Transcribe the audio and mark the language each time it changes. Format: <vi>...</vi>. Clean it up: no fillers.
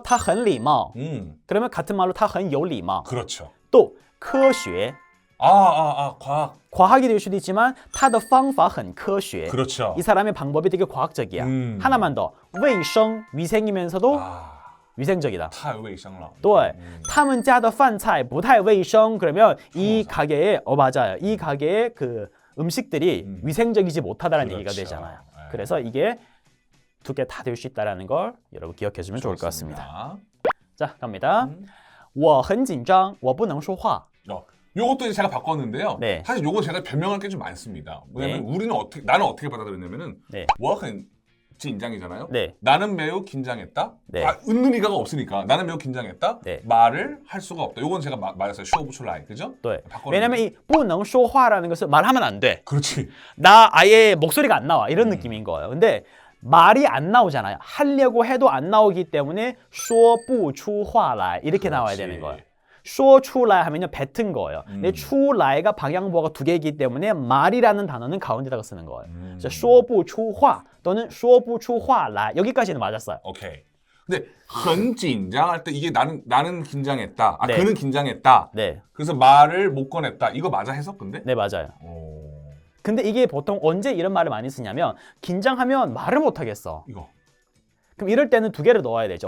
<zh>他很礼貌.</zh> <ko>그러면 같은 말로</ko> <zh>他很有礼貌.</zh> <ko>그렇죠. 또 科学. 과학. 과학이 될 수도 있지만</ko> <zh>他的方法很科学.</zh> <ko>그렇죠. 이 사람의 방법이 되게 과학적이야. 하나만 더. 卫生, 위생이면서도 위생적이다.</ko> <zh>太卫生了. 对,他们家的饭菜不太卫生.</zh> <ko>그러면 이 가게에 맞아요. 이 가게의 그 음식들이 위생적이지 못하다는 얘기가 되잖아요. 그래서 이게 두 개 다 될 수 있다는 걸 여러분 기억해 주면 좋을 것 같습니다. 자, 갑니다.</ko> <zh>我很紧张,我不能说话.</zh> <ko>요것도 이제 제가 바꿨는데요. 네. 사실 요거 제가 변명할 게 좀 많습니다. 왜냐면 나는 어떻게 받아들였냐면은</ko> <zh>我很</zh> <ko>긴장이잖아요. 네. 나는 매우 긴장했다. 네. 웃는 이가가 없으니까 나는 매우 긴장했다. 네. 말을 할 수가 없다. 요건 제가 말했어요. 쇼부출라이, 그죠? 네. 바꿨는데. 왜냐면 이</ko> <zh>不能说话</zh> <ko>라는 것을 말하면 안 돼. 그렇지. 나 아예 목소리가 안 나와. 이런 느낌인 거예요. 근데 말이 안 나오잖아요. 하려고 해도 안 나오기 때문에</ko> <zh>说不出话来</zh> <ko>이렇게 나와야 되는 거예요.</ko> <zh>说出来</zh> <ko>하면요 뱉은 거예요. 근데 出来가 방향부호가 두 개이기 때문에 말이라는 단어는 가운데다가 쓰는 거예요. 그래서</ko> <zh>说不出话</zh> <ko>또는</ko> <zh>说不出话来</zh> <ko>여기까지는 맞았어요. 오케이. 근데</ko> <zh>很紧张</zh> <ko>할 때 이게 나는 긴장했다. 네. 그는 긴장했다. 네. 그래서 말을 못 꺼냈다. 이거 맞아 해석 근데? 네, 맞아요. 근데 이게 보통 언제 이런 말을 많이 쓰냐면 긴장하면 말을 못 하겠어. 이거. 그럼 이럴 때는 두 개를 넣어야 되죠.</ko>